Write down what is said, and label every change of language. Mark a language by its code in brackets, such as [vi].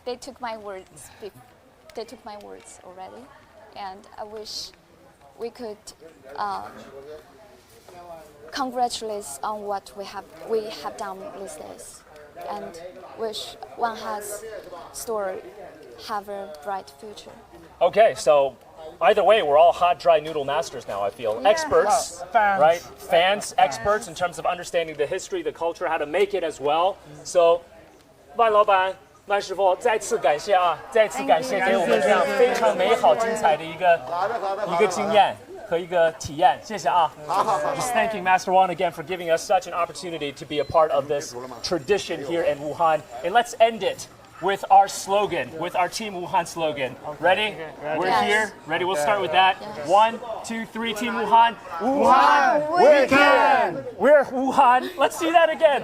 [en] They took my words. They took my words already, and I wish we could congratulate on what we have done these days, and wish Wan Hazi store have a bright future. Okay, so either way, we're all hot, dry noodle masters now, I feel. Yeah. Experts, Fans. right? Fans, experts in terms of understanding the history, the culture, how to make it as well. [zh] So, 万老板、万师傅，再次感谢啊！再次感谢给我们这样非常美好、精彩的一个经验和一个体验，谢谢啊！ [en] Just thanking Master Wan again for giving us such an opportunity to be a part of this tradition here in Wuhan. And let's end it with our slogan, with our Team Wuhan slogan. Ready? We're Yes. here. Ready? We'll start with that. Yes. 1, 2, 3, Team Wuhan. Wuhan, we can! We're Wuhan. Let's see that again.